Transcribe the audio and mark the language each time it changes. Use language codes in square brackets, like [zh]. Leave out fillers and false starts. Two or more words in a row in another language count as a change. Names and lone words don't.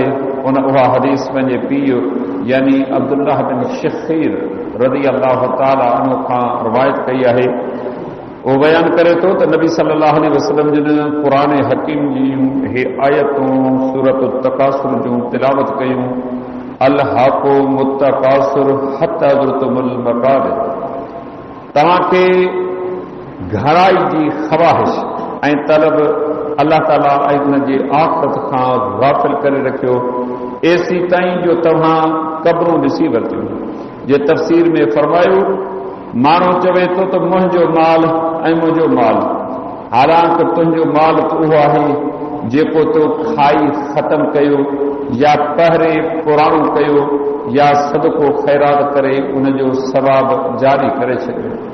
[sd] उहा हदीस पंहिंजे पीउ यानी अब्दुल्लाह बिन शख़ीर [ar] رضي الله تعالى عنه [sd] खां रिवायत कई आहे। वो बयानु करे थो त नबी [ar] صلى الله عليه وسلم [sd] जिन क़ुरान हकीम जूं हे आयतूं सूरत तकासुर जूं तिलावत कयूं [ar] ألهاكم التكاثر حتى زرتم المقابر. [sd] तव्हांखे घणाई जी ख़वाहिश ऐं तलब अल्लाह ताला ऐं उन जे आख़िरत खां गाफ़िल करे रखियो एसी ताईं जो तव्हां क़ब्रूं ॾिसी वरितियूं। जे तफ़सीर में फरमायो माण्हू चवे थो त मुंहिंजो माल ऐं मुंहिंजो माल, हालांकि तुंहिंजो माल त उहो आहे जेको तो खाई ख़तम कयो या पहिरे पुराणो कयो या सदको ख़ैरात करे उनजो सवाब जारी करे छॾियो।